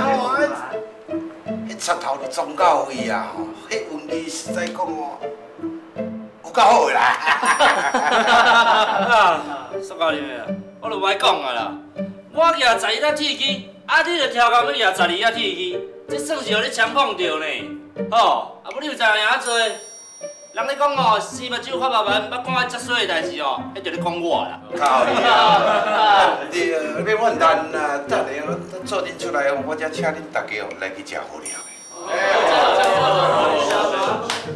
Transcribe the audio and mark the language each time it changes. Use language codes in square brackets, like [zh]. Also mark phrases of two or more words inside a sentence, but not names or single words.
[nan] 啊，手伊打咧哦，打你赢哦，迄一插头就撞到位啊！迄运气实在讲哦，有够好啦！苏教练啊，我就歹讲啊啦，我举12粒铁机，啊你就跳到要举12粒铁机，这算是互你强碰着呢。吼，啊，无你有知影遐多？人咧讲哦，四目睭发白板，捌讲啊遮水的代志哦，迄就咧讲我啦。靠你啊！你别乱谈啊！等下我做恁出来，我才请恁大家哦来去食好料的。